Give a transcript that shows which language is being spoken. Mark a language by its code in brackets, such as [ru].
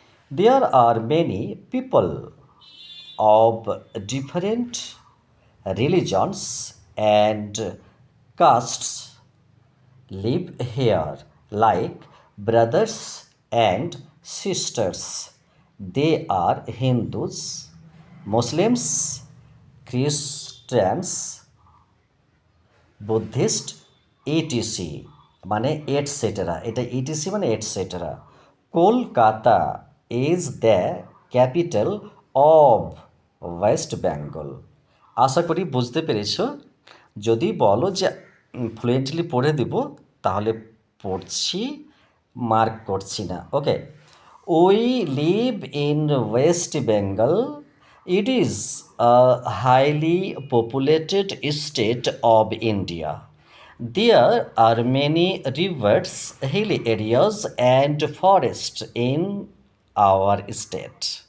[en] There are many people of different religions and castes live here like brothers and sisters. They are Hindus, Muslims, Christians, Buddhist, [bn] ATC মানে et cetera, এটা etc মানে et cetera. [en] Kolkata is the capital of West Bengal. [bn] আশা করি বুঝতে পেরেছ। যদি বলো যে fluently পড়ে দিব, তাহলে পড়ছি, মার্ক করছি না। [en] Okay, we live in West Bengal, it is a highly populated state of India. There are many rivers, hilly areas, and forests in our state.